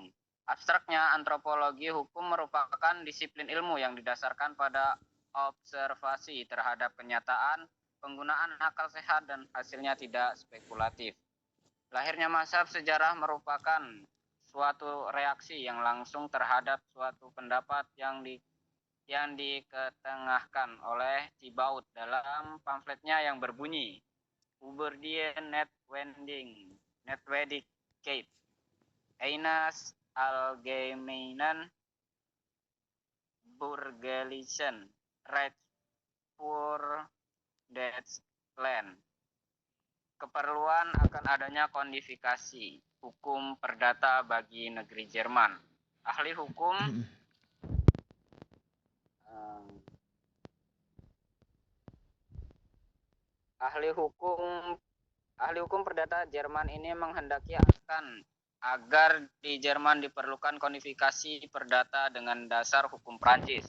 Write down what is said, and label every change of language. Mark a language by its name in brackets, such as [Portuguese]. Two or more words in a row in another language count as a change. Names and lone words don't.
[Indonesian] Abstraknya, antropologi hukum merupakan disiplin ilmu yang didasarkan pada observasi terhadap kenyataan, penggunaan akal sehat, dan hasilnya tidak spekulatif. Lahirnya mazhab sejarah merupakan suatu reaksi yang langsung terhadap suatu pendapat yang diketengahkan oleh Thibaut dalam pamfletnya yang berbunyi [German] Über die Notwendigkeit eines allgemeinen bürgerlichen Rechts für Deutschland. [Indonesian] Keperluan akan adanya kodifikasi hukum perdata bagi negeri Jerman. Ahli hukum Ahli hukum perdata Jerman ini menghendaki agar di Jerman diperlukan kodifikasi perdata dengan dasar hukum Prancis.